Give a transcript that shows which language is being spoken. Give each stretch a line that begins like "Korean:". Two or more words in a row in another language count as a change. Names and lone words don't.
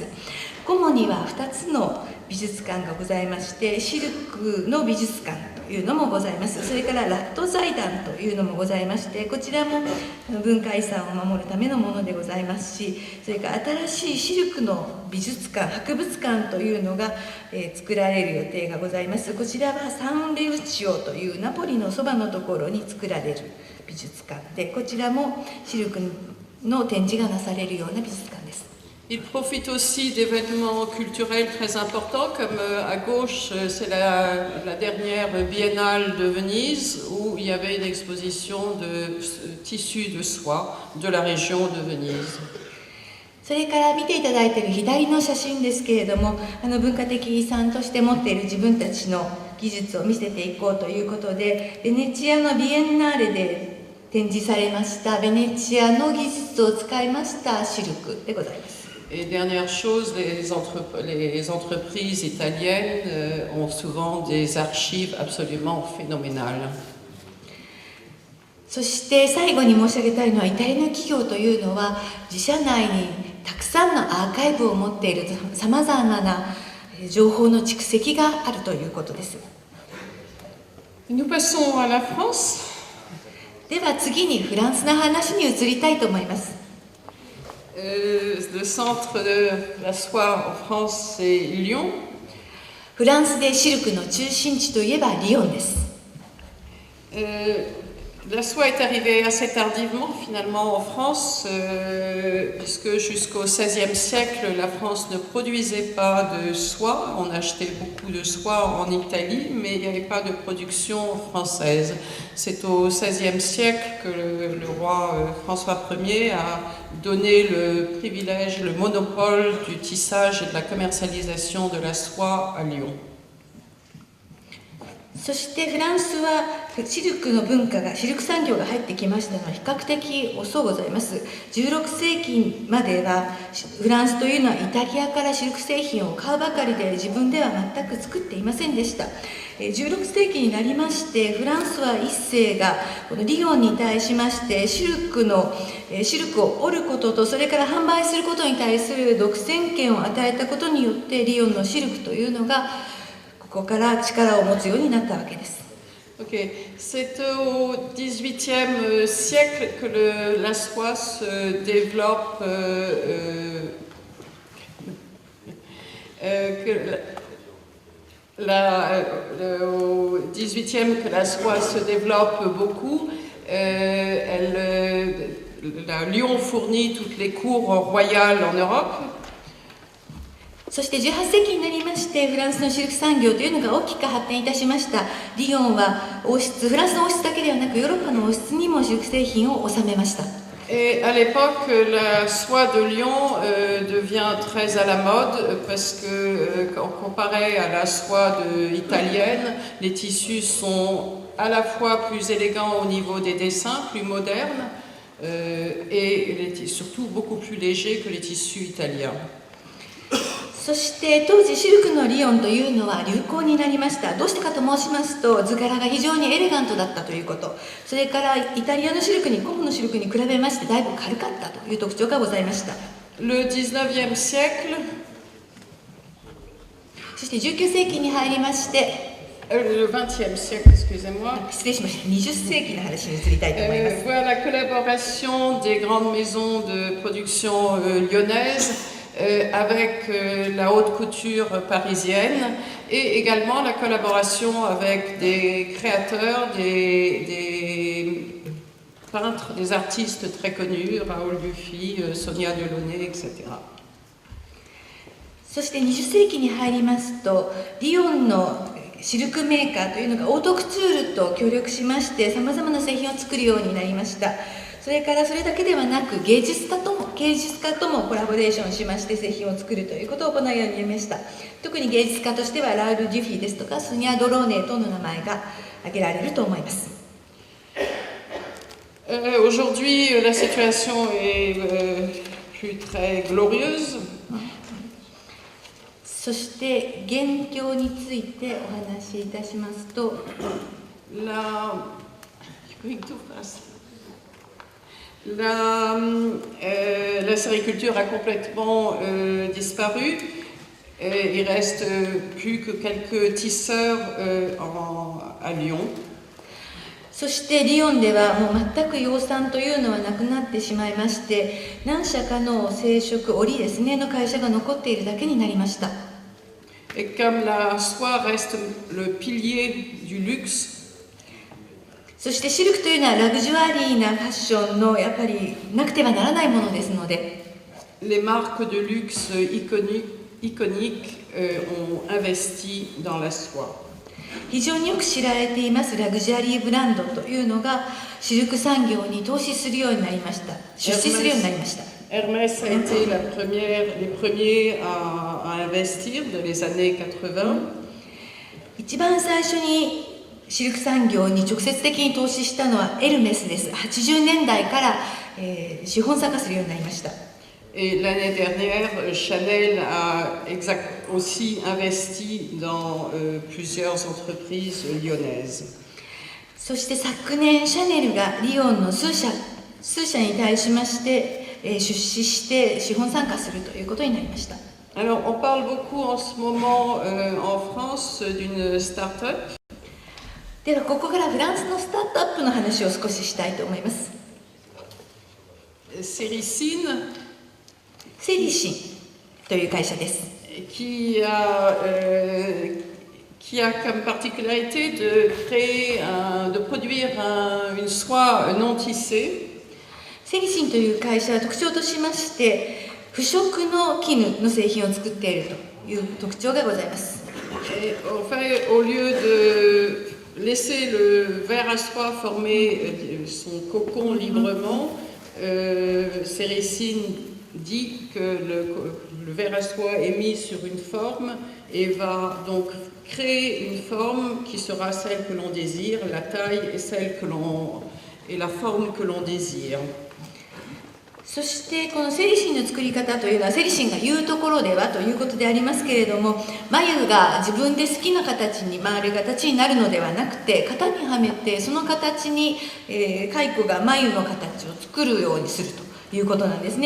Japanese: コモには2つの美術館がございまして、シルクの美術館というのもございます。それからラット財団というのもございまして、こちらも文化遺産を守るためのものでございますし、それから新しいシルクの美術館、博物館というのが、作られる予定がございます。こちらはサンレウチオというナポリのそばのところに作られる美術館で、こちらもシルクの展示がなされるような美術館です。
French: Il profite aussi d'événements culturels très importants, comme à gauche, c'est la dernière biennale de Venise, où il y avait une exposition de tissus de soie de la région de Venise.
Japanese: それから見ていただいている左の写真ですけれども、文化的遺産として持っている自分たちの技術を見せていこうということで、ベネチアのビエンナーレで展示されましたベネチアの技術を使いましたシルクでございます。
French: Et dernière chose, les entreprises italiennes ont souvent des archives absolument phénoménales.
Japanese: そして最後に申し上げたいのは、イタリアの企業というのは自社内にたくさんのアーカイブを持っているさまざまな情報の蓄積があるということです。
French: Nous passons à la France.
Japanese: では次にフランスの話に移りたいと思います。
French: Le centre de la soie en France, c'est Lyon.
Japanese: フランスでシルクの中心地といえばリヨンです。
French: La soie est arrivée assez tardivement finalement en France, puisque jusqu'au XVIe siècle, la France ne produisait pas de soie. On achetait beaucoup de soie en Italie, mais il n'y avait pas de production française. C'est au XVIe siècle que le roi François Ier a donné le privilège, le monopole du tissage et de la commercialisation de la soie à Lyon.
Japanese: そしてフランスはシルクの文化がシルク産業が入ってきましたのは比較的遅うございます。16世紀まではフランスというのはイタリアからシルク製品を買うばかりで自分では全く作っていませんでした。16世紀になりましてフランスは一世がこのリヨンに対しましてシルクを織ることとそれから販売することに対する独占権を与えたことによってリヨンのシルクというのがここから力を持つようになったわけです。
French: Ok, c'est au XVIIIe siècle que la soie se développe, au XVIIIe que la soie se développe beaucoup. Lyon fournit toutes les cours royales en Europe.
Japanese: そして18世紀になりましてフランスのシルク産業というのが大きく発展いたしました。リヨンはフランスの王室だけではなくヨーロッパの王室にもシルク製品を収めました。
French: Et à l'époque, la soie de Lyon devient très à la mode parce que, comparé à la soie italienne, les tissus sont à la fois plus élégants au niveau des dessins, plus modernes et surtout beaucoup plus légers que les tissus italiens.
Japanese: そして当時シルクのリヨンというのは流行になりました。どうしてかと申しますと図柄が非常にエレガントだったということ、それからイタリアのシルクに古のシルクに比べましてだいぶ軽かったという特徴がございました。
French: Le 19e siècle,
Japanese: そして19世紀に入りまして
French: le 20e siècle, excusez-moi.
Japanese: 失礼しました。20世紀の話に移りたいと思います。
French: Voilà la collaboration des grandes maisons de production lyonnaises avec la haute couture parisienne et également la collaboration avec des créateurs, des peintres, des artistes très connus, Raoul Dufy, Sonia Delaunay, etc.
Japanese: そして20世紀に入りますとリヨンのシルクメーカーというのがオートクチュールと協力しましてさまざまな製品を作るようになりました。それからそれだけではなく芸術家ともコラボレーションしまして製品を作るということを行うようになりました。特に芸術家としてはラウル・デュフィですとかソニア・ドローネとの名前が挙げられると思います。
French: Aujourd'hui, la situation est plus très glorieuse.
Japanese: そして現況についてお話しいたしますと、
French: La sériculture a complètement disparu. Il reste plus que quelques tisseurs à Lyon.
Japanese: そしてリヨンではもう全く養蚕というのはなくなってしまいまして何社かの製織織ですねの会社が残っているだけになりました。
French: Et comme la soie reste le pilier du luxe,
Japanese: そしてシルクというのはラグジュアリーなファッションのやっぱりなくてはならないものですので
French: les marques de luxe iconiques ont investi dans la soie.
Japanese: 非常によく知られていますラグジュアリーブランドというのがシルク産業に投資するようになりました。出資するようになりました。
French: Hermès a été les premiers à investir dans les années 80.
Japanese: 一番最初にシルク産業に直接的に投資したのはエルメスです。80年代から、資本参加するようになりました。
French: Et l'année dernière, Chanel a aussi investi dans plusieurs entreprises lyonnaises.
Japanese: そして昨年シャネルがリヨンの数社に対しまして出資して資本参加するということになりました。
French: Alors, on parle beaucoup en ce moment en France d'une start-up.
Japanese: ではここからフランスのスタートアップの話を少ししたいと思います。
French: Céricine,
Japanese: セリシンという会社です。
French: qui a comme particularité de de produire une soie non tissée.
Japanese: セリシンという会社は特徴としまして、不織の絹の製品を作っているという特徴がございます。
French: Et en fait, au lieu de laisser le ver à soie former son cocon librement, Céricine dit que le ver à soie est mis sur une forme et va donc créer une forme qui sera celle que l'on désire, la taille est celle et la forme que l'on désire.
Japanese: そしてこのセリシンの作り方というのはセリシンが言うところではということでありますけれども、眉が自分で好きな形に回る形になるのではなくて、型にはめてその形に蚕が眉の形を作るようにするということなんですね。